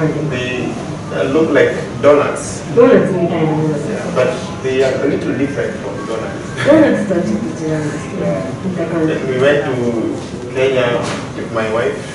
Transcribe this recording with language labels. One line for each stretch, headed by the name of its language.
English: They look like donuts. Yeah, but they are a little different from donuts.
Japanese: ドーナツとはちょっと違うんですけど、似た感じ。
English: We went to Kenya with my wife.